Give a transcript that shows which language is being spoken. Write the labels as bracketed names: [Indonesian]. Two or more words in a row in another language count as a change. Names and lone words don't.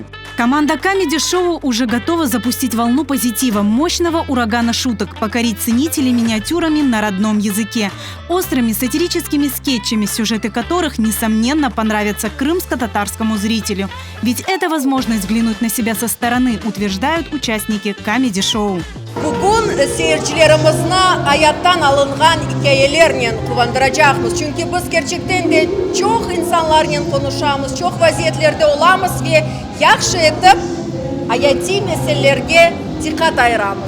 [Russian] Команда комеди-шоу уже готова запустить волну позитива, мощного урагана шуток, покорить ценителей миниатюрами на родном языке, острыми сатирическими скетчами, сюжеты которых, несомненно, понравятся крымско-татарскому зрителю. Ведь это возможность взглянуть на себя со стороны, утверждают участники комеди-шоу. [Crimean Tatar] Bugün seyircilerimizni hayattan alıngan hikayelerle kuvandıracağız. Çünkü biz gerçekten de çok insanlarla konuşamız, çok vaziyetlerde olamız ve yaxşı etip hayati meselelerge dikkat ayıramiz.